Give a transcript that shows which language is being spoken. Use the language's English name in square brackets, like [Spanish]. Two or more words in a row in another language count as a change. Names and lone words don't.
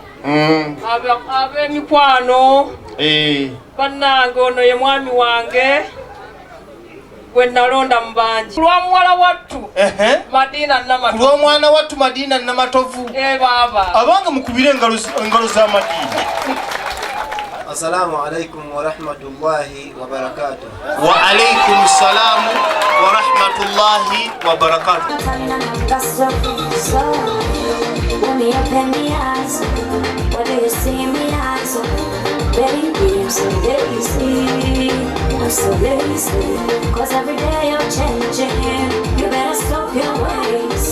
[Ganda] ab'emikwano, bannange ono ye mwami wange gwe nalonda mu bangi lwa muwala wattu Madina Namatovu lwa mwana wattu Madina Namatovu baba abange mukubire engalo za Madina. [Arabic] السلام عليكم ورحمة الله وبركاته. وعليكم السلام ورحمة الله وبركاته. [English] Baby, I'm so lazy, cause every day you're changing. You better stop your ways.